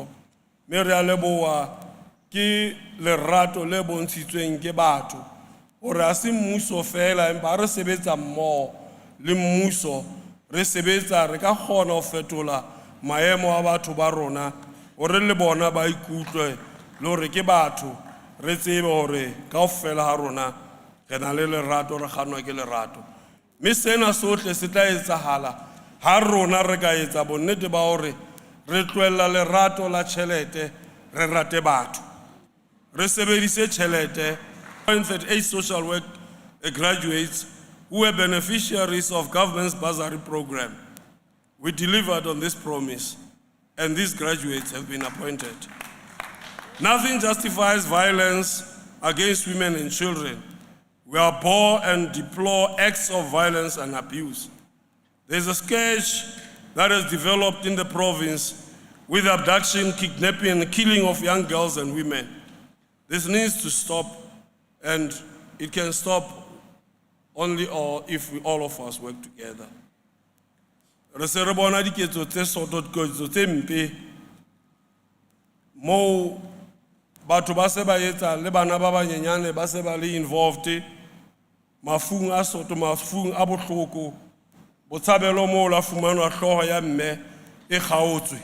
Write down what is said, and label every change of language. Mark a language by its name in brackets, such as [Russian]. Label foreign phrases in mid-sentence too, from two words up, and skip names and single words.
[Southern Sotho] Mme re a leboha ke lerato le bontshitsweng ke batho hore ha se mmuso fela empa re sebetsa mmoho le mmuso, re sebetsa re ka kgona ho fetola maemo a batho ba rona hore le bona ba ikutlwe le hore ke batho, re tsebe hore kaofela ha rona re na le lerato, re kganwa ke lerato. Mme sena sohle se tla etsahala ha rona re ka etsa bonnete ba hore re tlohella lerato la tjhelete, re rate batho. Re sebedise tjhelete. [English] 38 social work graduates who were beneficiaries of government's bursary program. We delivered on this promise, and these graduates have been appointed. Nothing justifies violence against women and children. We abhor and deplore acts of violence and abuse. There's a scourge that has developed in the province with abduction, kidnapping, and killing of young girls and women. This needs to stop, and it can stop only if all of us work together. [Southern Sotho] Re se re bona diketso tse soto, diketso tse mpe mo batho ba se ba etsa le bana ba banyenyane ba se ba le involved mafung a soto, mafung a bohloko, botshabelo mo la fumanwa hloho ya mme e kgaotswe.